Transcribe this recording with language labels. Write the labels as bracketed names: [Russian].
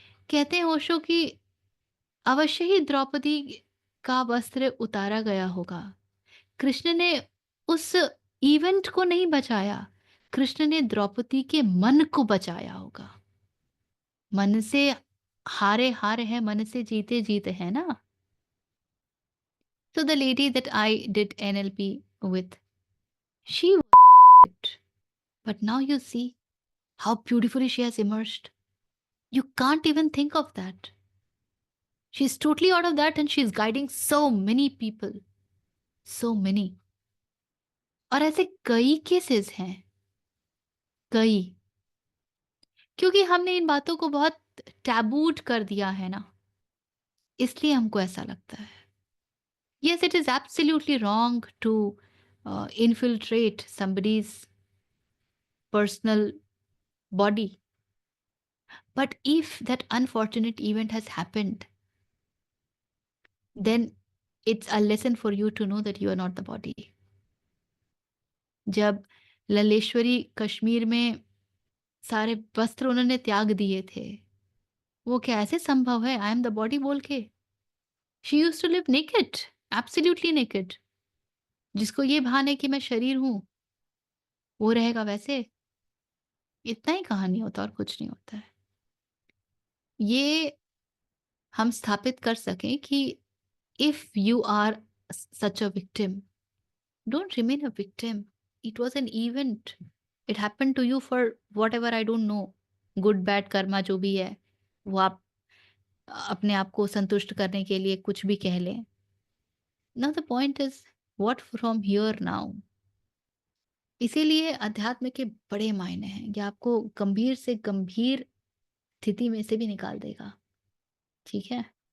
[Hindi] कहते हैं ओशो कि अवश्य ही द्रौपदी का वस्त्र उतारा गया होगा। कृष्ण ने उस इवेंट को नहीं बचाया, कृष्ण ने द्रौपदी के मन को बचाया होगा। मन से हारे हार है, मन से जीते जीत है ना। [English] So the lady that I did NLP with, she was it. But now you see how beautifully she has emerged. You can't even think of that. She's totally out of that and she's guiding so many people. So many. [Hindi] और ऐसे कई cases हैं, कई। क्योंकि हमने इन बातों को बहुत टैबूड कर दिया है ना, इसलिए हमको ऐसा लगता है। [English] Yes, it is absolutely wrong to infiltrate somebody's personal body. But if that unfortunate event has happened, then it's a lesson for you to know that you are not the body. [Hindi] जब ललेश्वरी कश्मीर में सारे वस्त्र उन्होंने त्याग दिए थे, वो क्या ऐसे संभव है [English] I am the body [Hindi] बोल के? [English] She used to live naked, absolutely naked. [Hindi] जिसको ये भान है कि मैं शरीर हूँ, वो रहेगा वैसे। इतना ही कहानी होता है और कुछ नहीं होता है। ये हम स्थापित कर सकें कि [English] If you are such a victim, don't remain a victim. It was an event. It happened to you for whatever, I don't know. [Hindi] Good bad Karma जो भी है, वो आप अपने आप को संतुष्ट करने के लिए कुछ भी कह लें। [English] Now the point is what from here now. [Hindi] इसीलिए अध्यात्म के बड़े मायने हैं। ये आपको गंभीर से गंभीर स्थिति में से भी निकाल देगा। ठीक है।